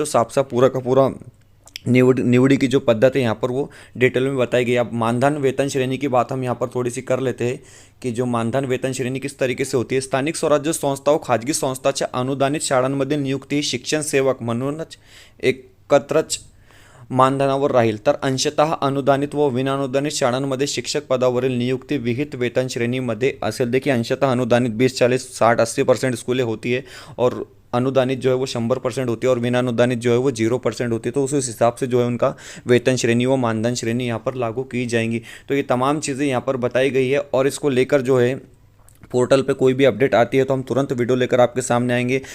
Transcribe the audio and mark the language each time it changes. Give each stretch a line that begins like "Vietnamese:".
Hindi: तो साफ साफ पूरा का पूरा निवड़ी की जो पद्धत है यहाँ पर वो डिटेल में बताई गई। अब मानधन वेतन श्रेणी की बात हम यहाँ पर थोड़ी सी कर लेते हैं कि जो मानधन वेतन श्रेणी किस तरीके से होती है।
Marathi: स्थानिक स्वराज्य संस्था व खाजगी संस्थाच्या अनुदानित शाळांमध्ये नियुक्ती ही शिक्षण सेवक म्हणूनच एकत्रच मानधनावर राहील, तर अंशतः अनुदानित व विनानुदानित शाळांमध्ये शिक्षक पदावरील नियुक्ती विहित वेतन श्रेणीमध्ये असेल।
Hindi: देखिए, अंशतः अनुदानित 20, 40, 60, 80% स्कूलें होती है, और अनुदानित जो है वो 100% होती है, और विनानुदानित जो है वो 0% होती है। तो उस हिसाब से जो है उनका वेतन श्रेणी व मानधन श्रेणी यहाँ पर लागू की जाएंगी। तो ये तमाम चीज़ें यहाँ पर बताई गई है, और इसको लेकर जो है पोर्टल पे कोई भी अपडेट आती है तो हम तुरंत वीडियो लेकर आपके सामने आएंगे।